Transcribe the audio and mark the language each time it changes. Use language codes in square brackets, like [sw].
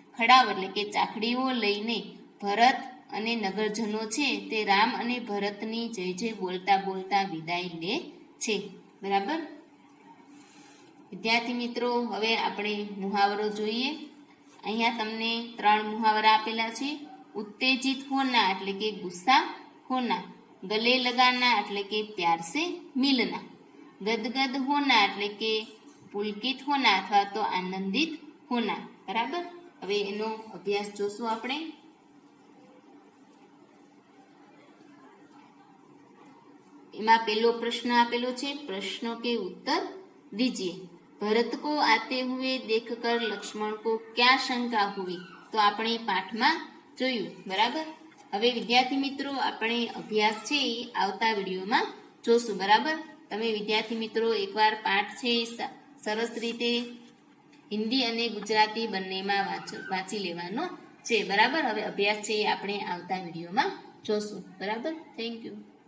[gu] खड़ाव એટલે કે ચાખડીઓ લઈને ભરત અને નગરજનો છે તે રામ અને ભરતની જય જય બોલતા બોલતા વિદાય લે છે. બરાબર વિદ્યાર્થી મિત્રો, હવે આપણે મુહાવરો જોઈએ. અહીંયા તમને 3 મુહાવરા આપેલા છે. ઉત્તેજિત હોના એટલે કે ગુસ્સા હોના, ગલે લગાના એટલે કે પ્યાર સે મિલના, ગદગદ હોના એટલે કે પુલકિત હોના અથવા તો આનંદિત હોના. બરાબર, હવે એનો અભ્યાસ જોશું આપણે. એમાં પહેલો પ્રશ્ન આપેલો છે, પ્રશ્નો કે ઉત્તર [hi] दीजिए. भरत को आते हुए देखकर लक्ष्मण को क्या शंका हुई? [gu] તો આપણે પાઠમાં જોયું. બરાબર, હવે વિદ્યાર્થી મિત્રો આપણે અભ્યાસ છે એ આવતા વિડીયોમાં જોશું. બરાબર, તમે વિદ્યાર્થી મિત્રો એકવાર પાઠ છે સરસ રીતે હિન્દી અને ગુજરાતી બંનેમાં વાંચી લેવાનો છે. બરાબર, હવે અભ્યાસ છે આપણે આવતા વિડીયોમાં જોશું. બરાબર, થેન્ક યુ.